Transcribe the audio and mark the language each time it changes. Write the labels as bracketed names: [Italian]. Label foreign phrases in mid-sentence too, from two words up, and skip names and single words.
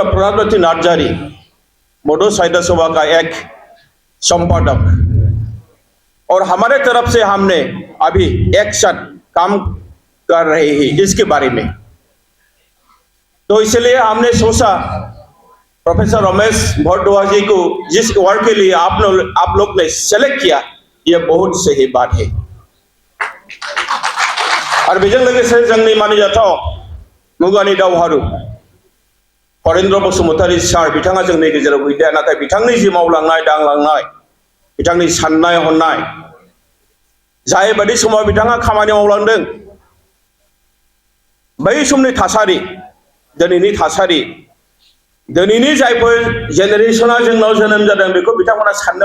[Hindi] प्रहलाद नार्जारी बोडो साहित्य सभा का एक संपादक और हमारे तरफ से हमने अभी एक साथ काम कर रहे हैं इसके बारे में तो इसलिए हमने सोचा प्रोफेसर रमेश भारद्वाज जी को जिस अवार्ड के लिए आप लोग ने सेलेक्ट किया ये बहुत सही बात है [Bodo] और बेजों लोगोसे जोंनि मानिजाथाव मुगानि दावहारु हरेन्द्र बसुमतारी सार बिथाङा जोंनि गेजेराव गैलिया नाथाय बिथांनि जि मावलांनाय दांलांनाय बिथांनि साननाय हनाय जाय बायदि समाव बिथाङा खामानि मावलांदों बै समनि थासारि दिनैनि थासारि दिनैनि जायफोर जेनेरेशना जोंनाव जोनोम जादों बेखौ बिथांमोना साननो